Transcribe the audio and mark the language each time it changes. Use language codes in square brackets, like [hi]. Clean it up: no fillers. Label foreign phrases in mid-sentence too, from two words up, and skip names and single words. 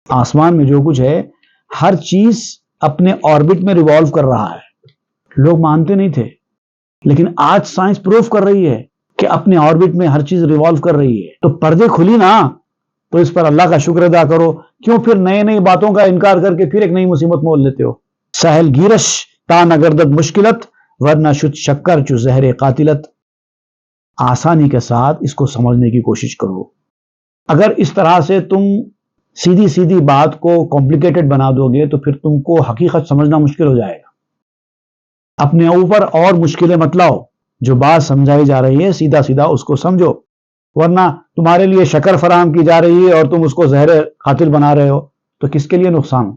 [ur] آسمان میں جو کچھ ہے ہر چیز اپنے آربٹ میں ریوالو کر رہا ہے. لوگ مانتے نہیں تھے، لیکن آج سائنس پروف کر رہی ہے کہ اپنے آربٹ میں ہر چیز ریوالو کر رہی ہے. تو پردے کھلی نا، تو اس پر اللہ کا شکر ادا کرو. کیوں پھر نئی باتوں کا انکار کر کے پھر ایک نئی مصیبت مول لیتے ہو؟ [fa] سہل گیرش تا نگردد مشکلت ورنہ شد شکر چو زہر قاتلت. [ur] آسانی کے ساتھ اس کو سمجھنے کی کوشش کرو. اگر اس طرح سے تم سیدھی بات کو کمپلیکیٹڈ بنا دو گے تو پھر تم کو حقیقت سمجھنا مشکل ہو جائے گا. اپنے اوپر اور مشکلیں مت لاؤ. جو بات سمجھائی جا رہی ہے سیدھا اس کو سمجھو، ورنہ تمہارے لیے شکر فراہم کی جا رہی ہے اور تم اس کو زہر قاتل بنا رہے ہو تو کس کے لیے نقصان؟